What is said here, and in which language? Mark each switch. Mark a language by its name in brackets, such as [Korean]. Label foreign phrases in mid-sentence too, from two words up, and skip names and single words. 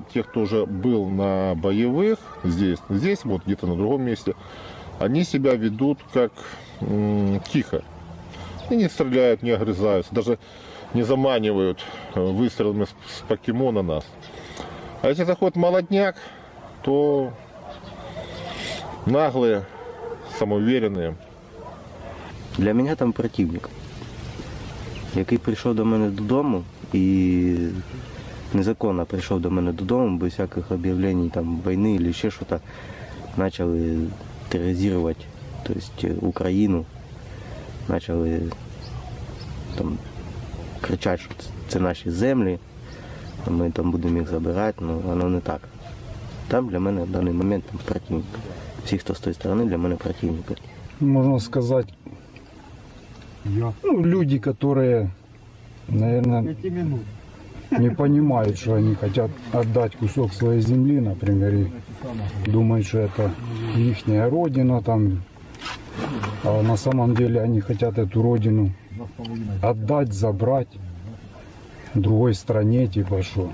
[Russian] Те, кто уже был на боевых, здесь вот где-то на другом месте, они себя ведут как тихо. И не стреляют, не огрызаются, даже не заманивают выстрелами с покемона нас. А если заходит молодняк, то наглые, самоуверенные. [Ukrainian] Для мене там противник, який прийшов до мене додому і незаконно прийшов до мене додому, без всяких об'явлень там війни або ще щось, почали тероризувати, тобто Україну, почали там кричати, що це наші землі, ми там будемо їх забирати, але воно не так. Там для мене в даний момент там противник. Всі, хто з тої сторони, для мене противники. [Russian] Можно сказать, люди, которые, наверное, не понимают, что они хотят отдать кусок своей земли, например, и думают, что это ихняя родина, там, а на самом деле они хотят эту родину отдать, забрать другой стране, типа что.